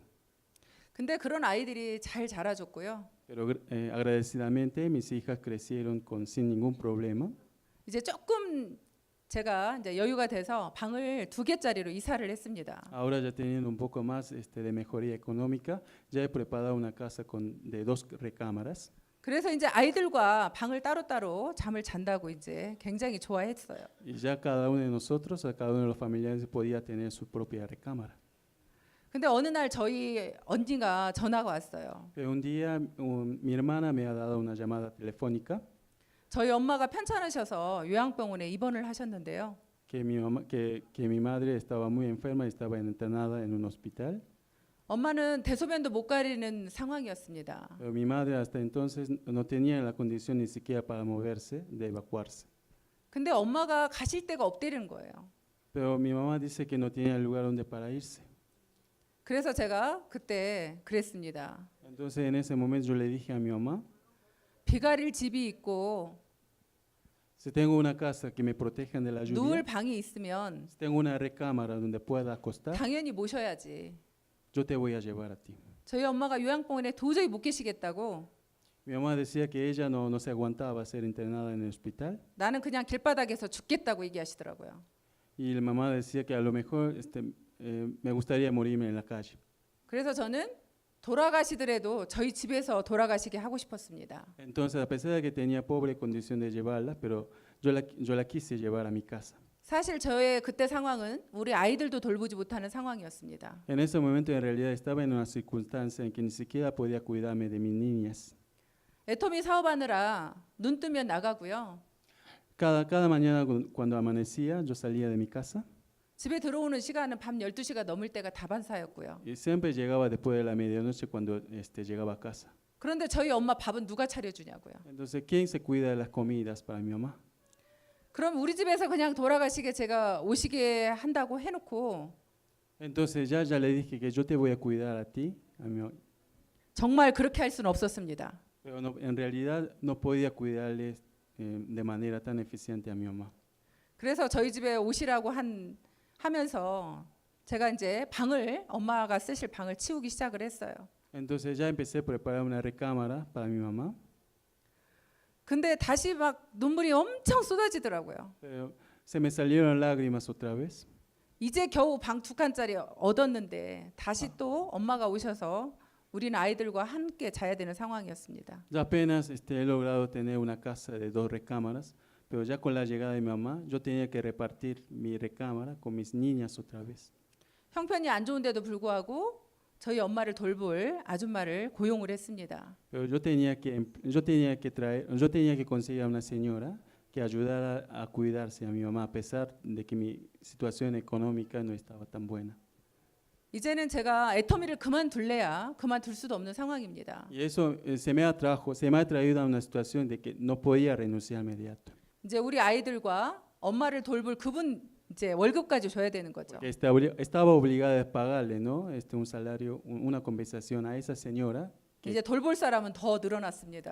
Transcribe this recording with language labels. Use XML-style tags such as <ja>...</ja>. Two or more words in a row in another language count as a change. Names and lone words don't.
<ko>근데 그런 아이들이 잘 자라줬고요.</ko> <es>Pero agradecidamente mis hijas crecieron sin ningún problema.</es> <ko>이제 조금 제가 이제 여유가 돼서 방을 2개짜리로 이사를 했습니다.</ko> <es>Ahora ya teniendo un poco más de mejoría económica, ya he preparado una casa de 2 recámaras.</es> <ko>그래서 이제 아이들과 방을 따로따로 잠을 잔다고 이제 굉장히 좋아했어요.</ko> <es>Y ya cada uno de nosotros, cada uno de los familiares podía tener su propia recámara.</es> <ko>근데 어느 날 저희 언니가 전화가 왔어요.</ko> <es>Pero un día mi hermana me ha dado una llamada telefónica</es> <ko>저희 엄마가 편찮으셔서 요양병원에 입원을 하셨는데요.</ko> <es>que mi madre estaba muy enferma y estaba internada en un hospital.</es> <ko>엄마는 대소변도 못 가리는 상황이었습니다.</ko> <es>Pero mi madre hasta entonces no tenía la condición ni siquiera para moverse, de evacuarse.</es> <ko>근데 엄마가 가실 데가 없다는 거예요.</ko> <es>Pero mi mamá dice que no tenía lugar donde para irse.</es> <ko>그래서 제가 그때 그랬습니다.</ko> <es>Entonces en ese momento yo le dije a mi mamá,</es> <ko>비 가릴 집이 있고</ko> <es>si tengo una casa que me protejan de la</es> <ko>누울</ko> <es>lluvia,</es> <ko>방이 있으면</ko> <es>si tengo una recámara donde pueda acostar,</es> <ko>당연히 모셔야지.</ko> <es>yo te voy a llevar a ti.</es> <ko>저희 엄마가 요양병원에 도저히 못 계시겠다고</ko> <es>Mi mamá decía que ella no se aguantaba ser internada en el hospital</es> <ko>나는 그냥 길바닥에서 죽겠다고 얘기하시더라고요.</ko> <es>y la mamá decía que a lo mejor me gustaría morirme en la calle.</es> <ko>그래서 저는 돌아가시더라도 저희 집에서 돌아가시게 하고 싶었습니다.</ko> <es>Entonces, a pesar de que tenía pobre condición de llevarla, pero yo la quise llevar a mi casa.</es> <ko>사실 저의 그때 상황은 우리 아이들도 돌보지 못하는 상황이었습니다.</ko> <es>En ese momento, en realidad, estaba en una circunstancia en que ni siquiera podía cuidarme de mis niñas.</es> <ko>애터미 사업하느라 눈 뜨면 나가고요.</ko> <es>Cada mañana cuando amanecía, yo salía de mi casa</es> <ko>집에 들어오는 시간은 밤 12시가 넘을 때가 다반사였고요.</ko> <es>y siempre llegaba después de la medianoche cuando llegaba a casa.</es> <ko>그런데 저희 엄마 밥은 누가 차려주냐고요.</ko> <es>Entonces, ¿quién se cuida de las comidas para mi mamá?</es> <ko>그럼 우리 집에서 그냥 돌아가시게 제가 오시게 한다고 해놓고</ko> <es>Entonces ya le dije que yo te voy a cuidar a ti, a mi mamá.</es> <ko>정말 그렇게 할 수는 없었습니다.</ko> <es>Pero en realidad no podía cuidarles de manera tan eficiente a mi mamá.</es> <ko>그래서 저희 집에 오시라고 하면서 제가 이제 방을 엄마가 쓰실 방을 치우기 시작을 했어요.</ko> <es>Entonces ya empecé a preparar una recámara para mi mamá.</es> <ko>근데 다시 막 눈물이 엄청 쏟아지더라고요.</ko> <es>Pero se me salieron lágrimas otra vez.</es> <ko>이제 겨우 방 2칸짜리 얻었는데 다시 또 엄마가 오셔서 우리는 아이들과 함께 자야 되는 상황이었습니다.</ko> <es>Ya apenas he logrado tener una casa de 2 recámaras, pero ya con la llegada de mi mamá, yo tenía que repartir mi recámara con mis niñas otra vez.</es> <ko>형편이 안 좋은데도 불구하고 저희 엄마를 돌볼 아줌마를 고용을 했습니다.</ko> <es>Pero yo tenía que conseguir a una señora que ayudara a cuidarse a mi mamá a pesar de que mi situación económica no estaba tan buena.</es> <ko>이제는 제가 애터미를 그만둘래야 그만둘 수도 없는 상황입니다.</ko> <es>Y eso se me ha traído a una situación de que no podía renunciar inmediato.</es> <ko>이제 우리 아이들과 엄마를 돌볼 그분 이제 월급까지 줘야 되는 거죠.</ko> <es>Porque estaba obligada a pagarle, ¿no? Un salario, una compensación a esa señora</es> <ko>이제 돌볼 사람은 더 늘어났습니다.</ko>